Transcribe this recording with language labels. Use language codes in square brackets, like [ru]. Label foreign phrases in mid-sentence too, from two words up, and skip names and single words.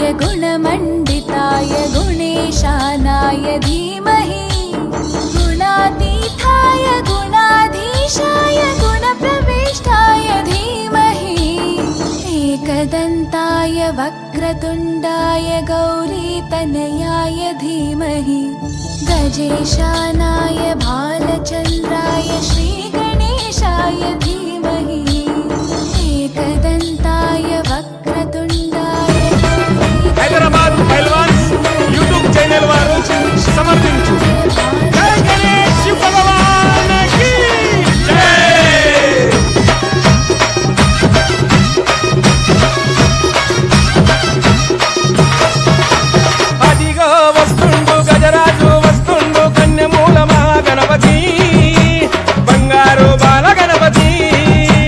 [sa] गुणमण्डिताय गुणेशानाय धीमहि गुणातीताय गुणाधीशाय गुणप्रविष्टाय धीमहि एकदन्ताय वक्रतुण्डाय गौरीतनयाय धीमहि गजेशानाय भालचन्द्राय श्रीगणेशाय धीमहि एकदन्ताय वक्रतुण्डाय [te] హైదరాబాద్ పైల్వాన్స్ యూట్యూబ్ ఛానల్ వారు సమర్పించు జై గణేష్ భగవాన్కి జై. అదిగో వస్తుండు గజరాజు వస్తుండు కన్యమూల మహాగణపతి బంగారు బాల గణపతి